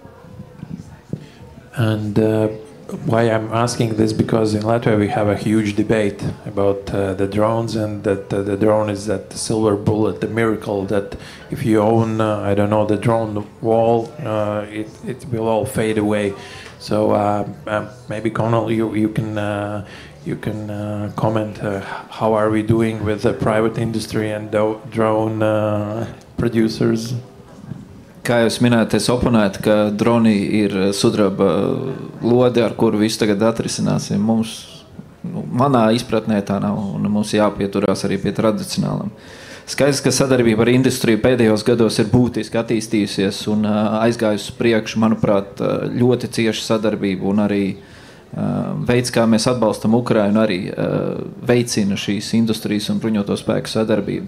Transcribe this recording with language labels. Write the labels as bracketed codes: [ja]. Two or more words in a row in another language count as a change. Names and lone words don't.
[en] And why I'm asking this, because in Latvia we have a huge debate about the drones, and that the drone is that silver bullet, the miracle that if you own, I don't know, the drone wall, it will all fade away. So maybe Connell, you can comment how are we doing with the private industry and drone producers? [lv] Kā jūs minējāt, es oponētu, ka droni ir sudraba lode, ar kuru visu tagad atrisināsim. Mums, manā izpratnē tā nav, un mums jāpieturās arī pie tradicionālam. Skaidrs, ka sadarbība ar industriju pēdējos gados ir būtiski attīstījusies un aizgājusi priekšu, manuprāt, ļoti cieša sadarbība, un arī veids, kā mēs atbalstam Ukrainu, arī veicina šīs industrijas un bruņoto spēku sadarbību.